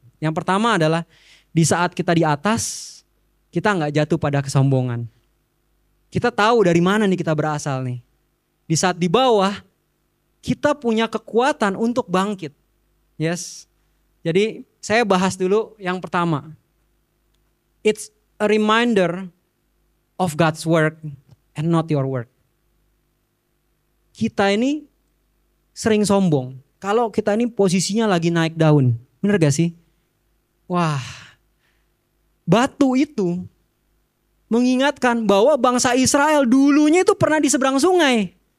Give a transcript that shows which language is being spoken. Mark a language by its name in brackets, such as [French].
[Indonesian] Yang pertama adalah di saat kita di atas, kita gak jatuh pada kesombongan. Kita tahu dari mana nih kita berasal nih. Di saat di bawah, kita punya kekuatan untuk bangkit. [English] Yes. [Indonesian] Jadi saya bahas dulu yang pertama. [English] It's a reminder of God's work and not your work. [Indonesian] Kita ini sering sombong. Kalau kita ini posisinya lagi naik daun. Bener gak sih? Wah, batu itu mengingatkan bahwa bangsa Israel dulunya itu pernah di seberang sungai.